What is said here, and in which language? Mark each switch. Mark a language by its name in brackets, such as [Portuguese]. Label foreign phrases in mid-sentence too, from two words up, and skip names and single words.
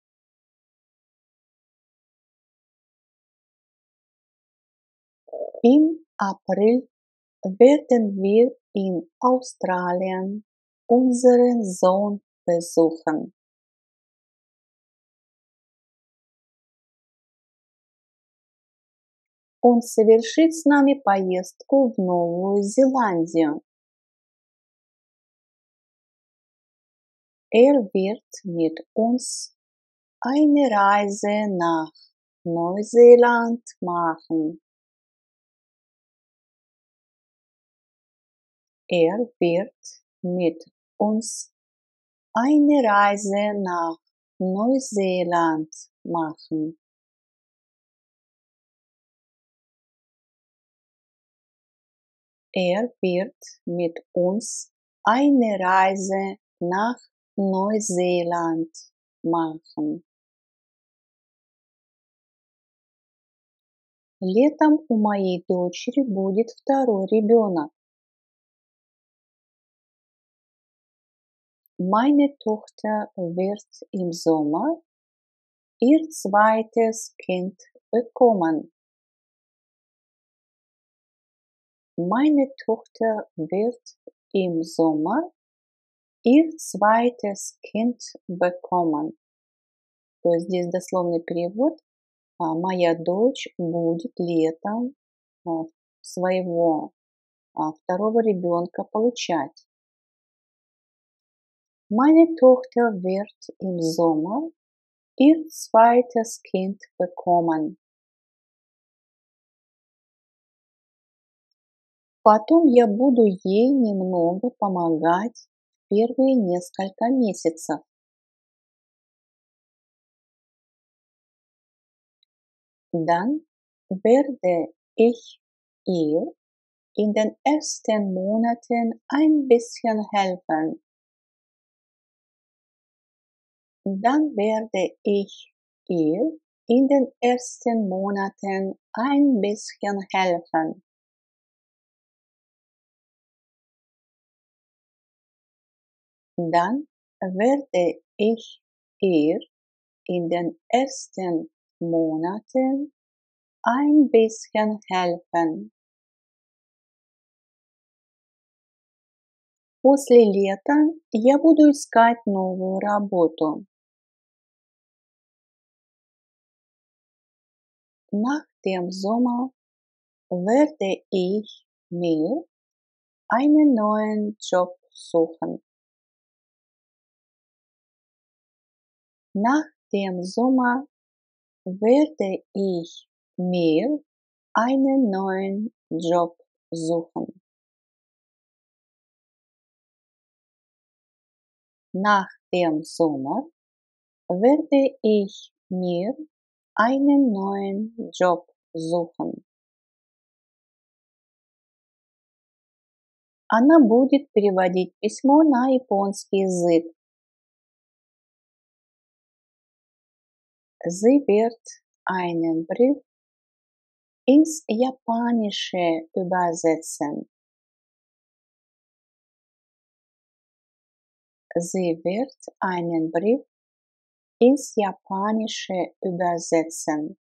[German] Im April werden wir in Australien unseren Sohn besuchen. [Russian] Он совершит с нами поездку в Новую Зеландию. [German] Er wird mit uns eine Reise nach Neuseeland machen. Er wird mit uns eine Reise nach Neuseeland machen. Er wird mit uns eine Reise nach Neuseeland machen. [Russian] Летом у моей дочери будет второй ребенок. [German] Meine Tochter wird im Sommer ihr zweites Kind bekommen. Meine Tochter wird im Sommer ihr zweites Kind bekommen. [Russian] То есть здесь дословный перевод. Моя дочь будет летом своего второго ребенка получать. [German] Meine Tochter wird im Sommer ihr zweites Kind bekommen. [Russian] Потом я буду ей немного помогать в первые несколько месяцев. [German] Dann werde ich ihr in den ersten Monaten ein bisschen helfen. Dann werde ich ihr in den ersten Monaten ein bisschen helfen. Dann werde ich ihr in den ersten Monaten ein bisschen helfen. [Russian] После лета я буду искать новую работу. [German] Nach dem Sommer werde ich mir einen neuen Job suchen. Nach dem Sommer werde ich mir einen neuen Job suchen. Nach dem Sommer werde ich mir einen neuen Job suchen. [Russian] Она будет переводить письмо на японский язык. [German] Sie wird einen Brief ins Japanische übersetzen. Sie wird einen Brief ins Japanische übersetzen.